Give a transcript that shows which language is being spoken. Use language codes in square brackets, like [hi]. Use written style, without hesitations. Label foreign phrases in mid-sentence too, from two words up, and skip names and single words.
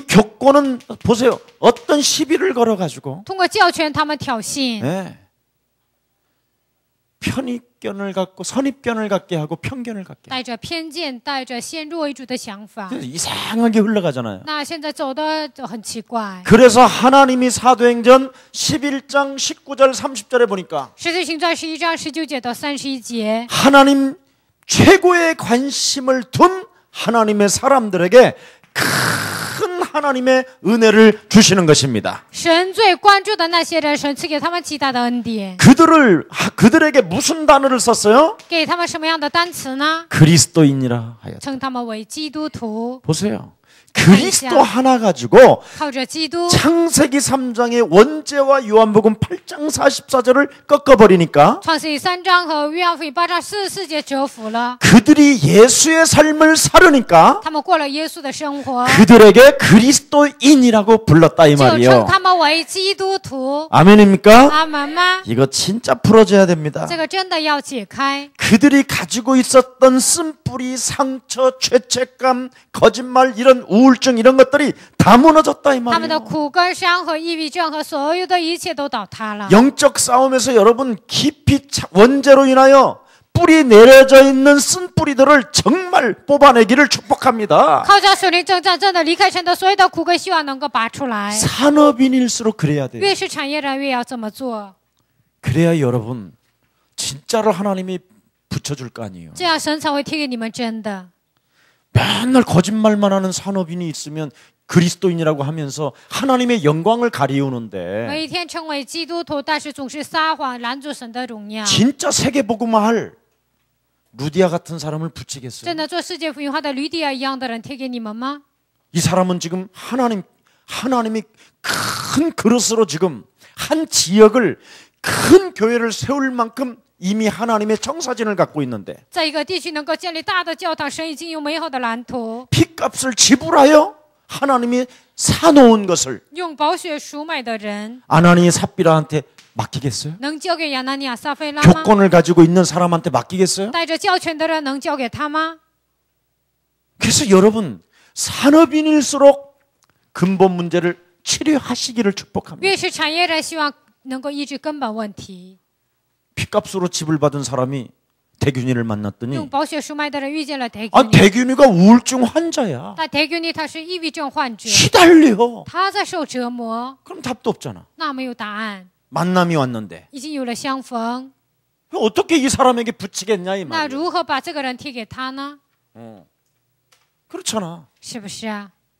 [ko] 이 교권은 보세요. 어떤 시비를 걸어가지고 [zh] 通过教权，他们挑衅， [ko] 편견을 갖고 선입견을 갖게 하고 편견을 갖게 [zh] 带着偏见，带着先入为主的想法。 [ko] 그래서 이상하게 흘러가잖아요. [zh] 那现在走的就很奇怪。 [ko] 그래서 하나님이 사도행전 11장 19절 30절에 보니까 [zh] 使徒行传11章19节到31节， [ko] 하나님 최고의 관심을 둔 하나님의 사람들에게 큰 하나님의 은혜를 주시는 것입니다. [zh] 神最关注的那些人，神赐给他们极大的恩典， [ko] 그들에게 무슨 단어를 썼어요? [zh] 给他们什么样的单词呢？ [ko] 그리스도인이라 하였다. [zh] 称他们为基督徒， [ko] 보세요. 그리스도 하나 가지고 [zh] 靠着基督。 [ko] 창세기 3장의 원죄와 요한복음 8장 44절을 꺾어버리니까 [zh] 创世记3章和约翰福音8章44节折服了， [ko] 그들이 예수의 삶을 살으니까 [zh] 他们过了耶稣的生活， [ko] 그들에게 그리스도인이라고 불렀다 이 [zh] 就称 [ko] 말이에요. [zh] 他们为基督徒。 [ko] 아멘입니까? [zh] 阿门吗？ [ko] 이거 진짜 풀어줘야 됩니다. [zh] 这个真的要解开。 [ko] 그들이 가지고 있었던 쓴뿌리, 상처, 죄책감, 거짓말 이런 우울증 이런 것들이 다 무너졌다 이 [zh] 他们的 [ko] 말이에요. [zh] 苦根伤和抑郁症和所有的一切都倒塌了。 [ko] 영적 싸움에서 여러분 깊이 원죄로 인하여 뿌리 내려져 있는 쓴뿌리들을 정말 뽑아내기를 축복합니다. [zh] 靠着属灵征战，真的离开神的所有的苦根，希望能够拔出来。 [ko] 산업인일수록 그래야 돼요. [zh] 越是产业人，越要这么做， [ko] 그래야 여러분 진짜로 하나님이 붙여줄 거 아니에요. [zh] 这样神才会贴给你们真的。 [ko] 맨날 거짓말만 하는 산업인이 있으면 그리스도인이라고 하면서 하나님의 영광을 가리우는데 [zh] 每一天成为基督徒，但是总是撒谎，拦住神的荣耀。 [ko] 진짜 세계복음화할 루디아 같은 사람을 붙이겠어요? [zh] 真的做世界福音化的吕底亚一样的人贴给你们吗？ [ko] 이 사람은 지금 하나님이 큰 그릇으로 지금 한 지역을 큰 교회를 세울 만큼 이미 하나님의 청사진을 갖고 있는데 [zh] 在一个地区能够建立大的教堂，神已经有美好的蓝图， [ko] 피값을 지불하여 하나님이 사놓은 것을 [zh] 用宝血赎买的人， [ko] 아나니 삽비라한테 맡기겠어요? [zh] 能交给亚拿尼亚、撒菲拉吗？ [ko] 교권을 가지고 있는 사람한테 맡기겠어요? [zh] 带着教权的人能交给他吗？ [ko] 그래서 여러분 산업인일수록 근본 문제를 치료하시기를 축복합니다. [zh] 越是产业人，希望能够医治根本问题。 [ko] 피값으로 지불 받은 사람이 대균이를 만났더니 [zh] 用宝血赎买的人遇见了 대균이， [ko] 아 대균이가 우울증 환자야. [zh] 但대균이 他是抑郁症患者， [ko] 시달려. [zh] 他在受折磨， [ko] 그럼 답도 없잖아. [zh] 那没有答案。 [ko] 만남이 왔는데 [zh] 已经有了相逢， [ko] 어떻게 이 사람에게 붙이겠냐 이 [zh] 那 [ko] 말이야. [zh] 如何把这个人贴给他呢？ [ko] 그렇잖아. [zh] 是不是啊？